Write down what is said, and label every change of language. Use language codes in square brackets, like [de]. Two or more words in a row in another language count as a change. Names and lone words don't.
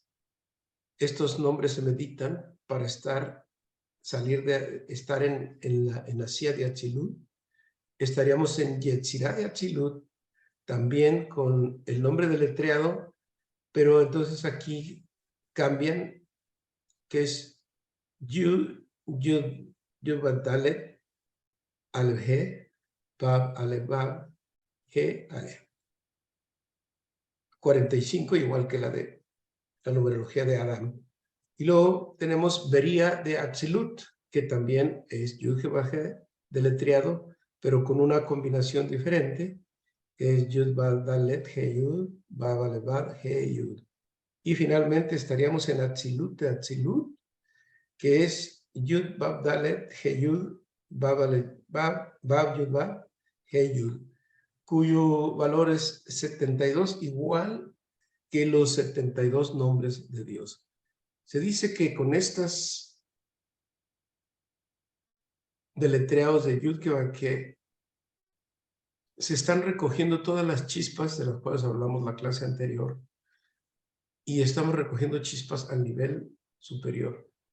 [es] Estos nombres se meditan para estar en Asia de Atzilut. Estaríamos en Yetzirah de Atzilut, también con el nombre deletreado, pero entonces aquí cambian, que es Yud, Yud, Yud Dalet, Aleph He, Vav, Aleph Vav, He, Aleph. 45, igual que la numerología de Adán. Y luego tenemos Bería de Atzilut, que también es Yud He deletreado, pero con una combinación diferente, que es Yud Vav Dalet He Yud, Vav Aleph Vav He Yud. Y finalmente estaríamos en Atzilut de Atzilut, que es Yud Vav Dalet He Yud, Vav Aleph Vav, Vav Yud Vav He Yud, cuyo valor es 72, igual que los 72 nombres de Dios. Se dice que con estas deletreados de Yud que se están recogiendo todas las chispas de las cuales hablamos la clase anterior, y estamos recogiendo chispas al nivel superior.